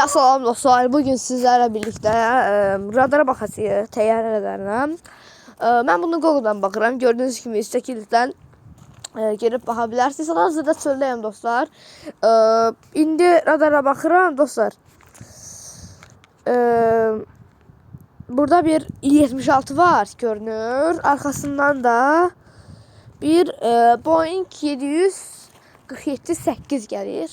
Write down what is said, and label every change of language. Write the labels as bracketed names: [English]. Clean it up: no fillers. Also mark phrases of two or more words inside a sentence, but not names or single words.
[Azerbaijani] Salam dostlar, [Turkish] bugün sizlerle birlikte radara bakacağız, [Azerbaijani] təyyarə radarına. [Turkish] Ben bunu Google'dan bakıram. Gördüğünüz gibi üsttekildən gelip [Azerbaijani] baxa bilərsiniz. Hazırda çöldəyim dostlar. İndi radara bakıram dostlar. Burada bir 76 var görünür. Arkasından da bir Boeing 747-8 gəlir.